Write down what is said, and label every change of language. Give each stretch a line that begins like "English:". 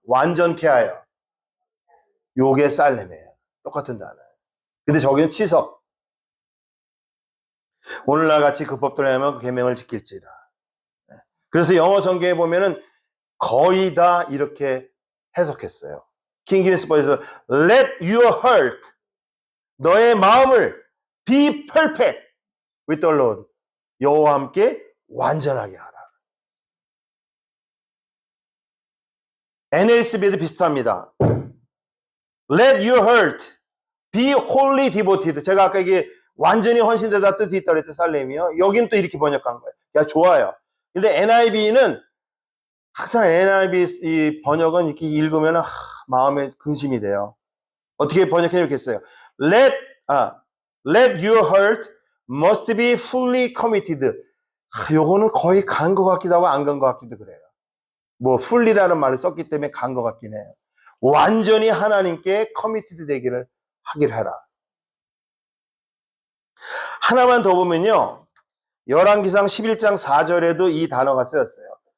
Korean: 완전케 하여. 요게 살렘이에요. 똑같은 단어. 근데 저기는 치석. 오늘날 같이 그 법도를 하면 그 계명을 지킬지라. 그래서 영어 성경에 보면은 거의 다 이렇게 해석했어요.
English: 킹기네스 버전에서 Let your heart,
Korean: 너의 마음을
English: be perfect with the Lord.
Korean: 여호와 함께 완전하게 하라. NASB에도 비슷합니다.
English: Let your heart be wholly devoted.
Korean: 제가 아까 이게 완전히 헌신되다 뜻이 있다고 했죠, 살렘이요. 여긴 또 이렇게 번역한 거예요. 야, 좋아요. 근데 NIV는 항상 NIV 이 번역은 이렇게 읽으면 마음에 근심이 돼요. 어떻게 번역해 놓겠어요?
English: Let your heart must be fully committed.
Korean: 요거는 거의 간 것 같기도 하고 안 간 것 같기도 그래요. 뭐 fully라는 말을 썼기 때문에 간 것 같긴 해요. 완전히 하나님께 커미티드 되기를 하기를 해라. 하나만 더 보면요. 열왕기상 11장 4절에도 이 단어가 쓰였어요.